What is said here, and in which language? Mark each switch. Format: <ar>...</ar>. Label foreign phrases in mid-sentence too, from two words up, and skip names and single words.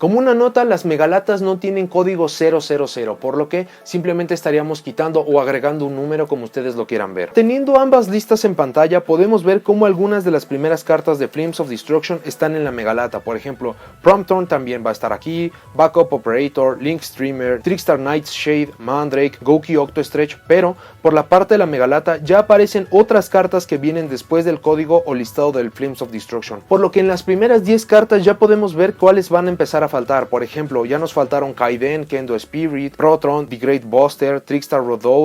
<es>Como una nota, las Megalatas no tienen código 000, por lo que simplemente estaríamos quitando o agregando un número como ustedes lo quieran ver. Teniendo ambas listas en pantalla, podemos ver cómo algunas de las primeras cartas de Flames of Destruction están en la Megalata. Por ejemplo, Prompthorn también va a estar aquí, Backup Operator, Link Streamer, Trickstar Nightshade, Mandrake, Gouki Octostretch, pero por la parte de la Megalata ya aparecen otras cartas que vienen después del código o listado del Flames of Destruction, por lo que en las primeras 10 cartas ya podemos ver cuáles van a empezar a faltar. Por ejemplo, ya nos faltaron Kaiden, Kendo Spirit, Protron, The Great Buster, Trickstar Rodode.</es>